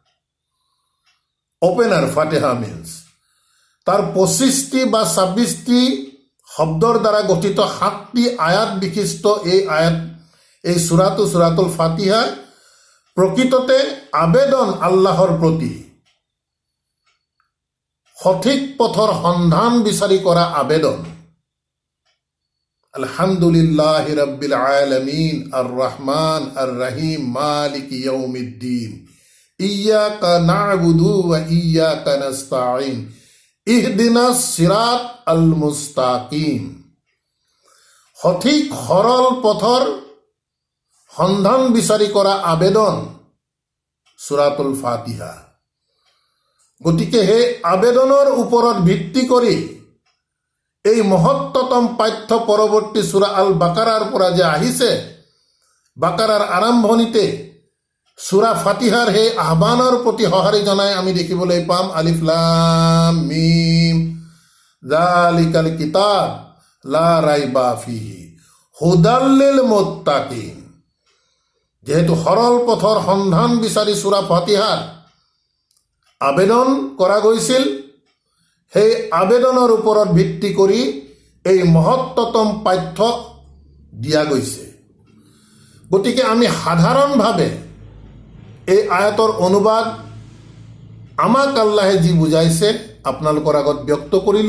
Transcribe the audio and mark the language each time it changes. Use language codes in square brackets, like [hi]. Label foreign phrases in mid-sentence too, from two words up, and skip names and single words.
[as] অপেনাৰ ফাতিহা মিনছ তাৰ 25টি বা 26টি শব্দৰ দ্বাৰা গঠিত 7টি আয়াত বিশিষ্ট এই সূৰাটো, সূৰাতুল ফাতিহা প্ৰকৃততে আবেদন আল্লাহৰ প্ৰতি, সঠিক পথৰ সন্ধান বিচাৰি কৰা আবেদন। [ar] الحمد لله رب العالمين الرحمن الرحيم مالك يوم الدين إياك نعبد وإياك نستعين اهدنا الصراط المستقيم. [as] সঠিক সৰল পথৰ সন্ধান বিচাৰি কৰা আবেদন সূৰাতুল ফাতিহা। গতিকে সেই আবেদনৰ ওপৰত ভিত্তি কৰি এই মহত্তম পাঠ্য পৰৱৰ্তী সূৰা আল বাকাৰাৰ পৰা যে আহিছে, বাকাৰাৰ আৰম্ভণিতে সূৰা ফাতিহাৰ সেই আহ্বানৰ প্ৰতি সঁহাৰি জনাই আমি দেখিবলৈ পাম [ar] الم ذلك الكتاب لا ريب فيه هدى للمتقين. [as] যেহেতু সৰল পথৰ সন্ধান বিচাৰি সূৰা ফাতিহাৰ আবেদন কৰা গৈছিল, সেই আবেদনৰ ওপৰত ভিত্তি কৰি এই মহত্তম পাঠ্য দিয়া গৈছে। গতিকে আমি সাধাৰণভাৱে এই আয়াতৰ অনুবাদ আমাক আল্লাহে যি বুজাইছে আপোনালোকৰ আগত ব্যক্ত কৰিলোঁ।